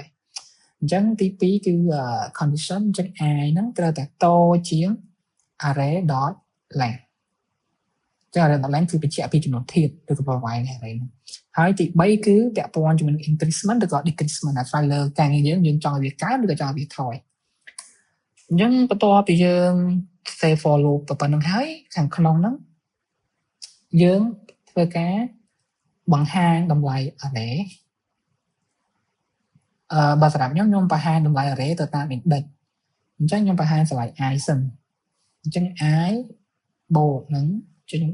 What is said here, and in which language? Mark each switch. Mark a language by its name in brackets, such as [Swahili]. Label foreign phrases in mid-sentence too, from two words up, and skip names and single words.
[Khmer] ហើយអញ្ចឹងទី2គឺ condition អញ្ចឹង i ហ្នឹងត្រូវតែតូចជាង array.length ចឹង array.length គឺបញ្ជាក់ពីចំនួនធាតុឬក៏ប្រវែងនៃ array ហ្នឹងហើយទី3គឺពាក់ព័ន្ធជាមួយនឹង increment ឬក៏ decrement អាស្រ័យលើការងារយើងចង់ឲ្យវាកើនឬក៏ចង់ឲ្យវាថយអញ្ចឹងបន្ទាប់ពីយើង [English] save for loop [Khmer] ទៅប៉ុណ្្នឹងហើយខាងក្នុងហ្នឹងយើងធ្វើការបង្ហាញតម្លៃ array បើសម្រាប់ខ្ញុំបង្ហាញតម្លៃ array ទៅតាម index អញ្ចឹងខ្ញុំបង្ហាញឆ្លៃ i សិនអញ្ចឹង i បូកនឹងខ្ញុំ